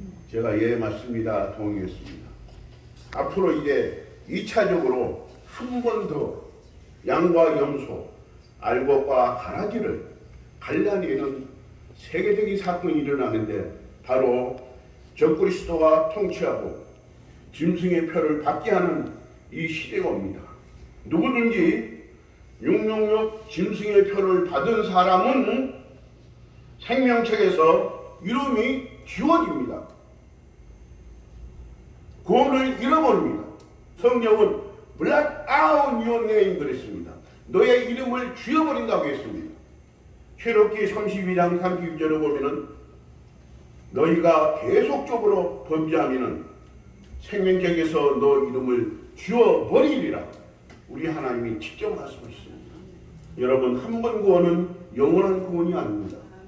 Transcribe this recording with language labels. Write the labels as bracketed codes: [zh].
[ko] 제가 예 맞습니다. 동의했습니다. 앞으로 이제 2차적으로 한 번 더 양과 염소, 알곡과 가라지를 갈라내는 세계적인 사건이 일어나는데 바로 적그리스도가 통치하고 짐승의 표를 받게 하는 이 시대가 옵니다. 누구든지 666 짐승의 표를 받은 사람은 생명책에서 이름이 지워집니다. 구원을 잃어버립니다. 성경은 [en] Blot out your name [ko] 그랬습니다. 너의 이름을 지워버린다고 했습니다. 출애굽기 32장 32절을 보면은 너희가 계속적으로 범죄하면은 생명책에서 너 이름을 지워버리리라. 우리 하나님이 직접 말씀하셨습니다. 여러분, 한 번 구원은 영원한 구원이 아닙니다.